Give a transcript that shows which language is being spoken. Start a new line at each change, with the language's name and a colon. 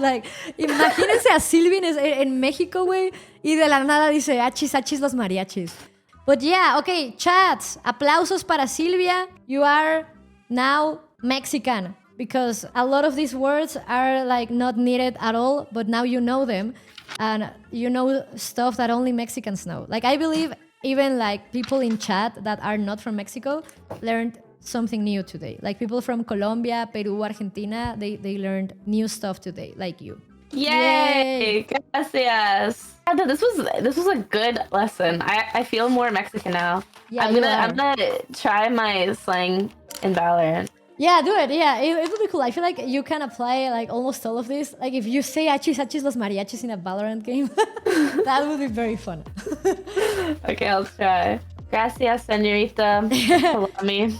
Spanish: Like, imagínense a Sylvie en México, güey, y de la nada dice achis, achis los mariachis.
English: But yeah, okay, chats.
Spanish: Aplausos para Silvia.
English: You are now Mexican because a lot of these words are like not needed at all, but now you know them and you know stuff that only Mexicans know. Like, I believe even like people in chat that are not from Mexico learned something new today. Like people from Colombia, Peru, Argentina, they learned new stuff today, like you. Yay! Gracias. This was a good lesson. I feel more Mexican now. Yeah, I'm gonna try my slang in Valorant. Yeah, do it. Yeah, it would be cool. I feel like you can apply like almost all of this. Like if you say
Spanish: achis achis los mariachis
English: in a Valorant game, that would be very fun. Okay, I'll try.
Spanish: Gracias, señorita Palami.